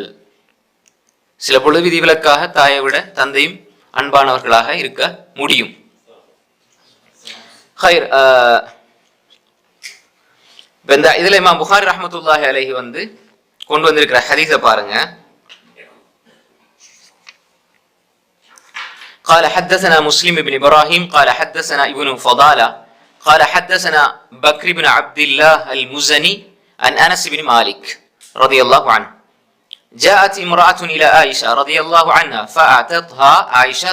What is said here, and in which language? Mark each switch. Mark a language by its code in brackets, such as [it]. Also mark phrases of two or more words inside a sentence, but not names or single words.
[ta] சில பொழுது விதிவிலக்காக தாயை விட தந்தையும் அன்பானவர்களாக இருக்க முடியும். இதுல இமாம் புகாரி [ar] رحمة الله عليه [ta] கொண்டு வந்திருக்கிற ஹதீஸை பாருங்க. [ar] قال حدثنا مسلم بن ابراهيم قال حدثنا ابن فضالة قال حدثنا بكر بن عبد الله المزني عن انس بن مالك رضي الله عنه جاءت امرأة الى عائشة رضي الله عنها فاعتتها عائشة